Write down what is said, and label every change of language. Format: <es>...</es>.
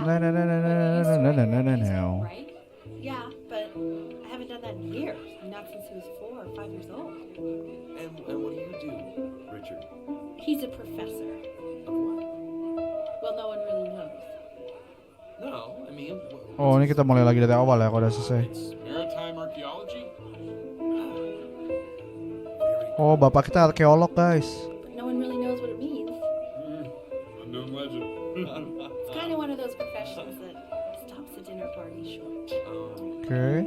<en>No, no, no, no, no, no, no, no, no, no, no. Right? Yeah, but I haven't done that in years. Not since he was 4 or 5 years old. And what do you do, Richard? He's a professor. Of what? Well, no one really knows. No, I mean.</en> <id>Oh, ini kita mulai lagi dari awal ya, kalau udah selesai.</id> <en>It's maritime archaeology.</en> <id>Oh, bapak kita arkeolog, guys.</id> <en>But no one really knows what it means. Unknown legend. It's kind of one of those professions that stops a dinner party short. Oke.</en>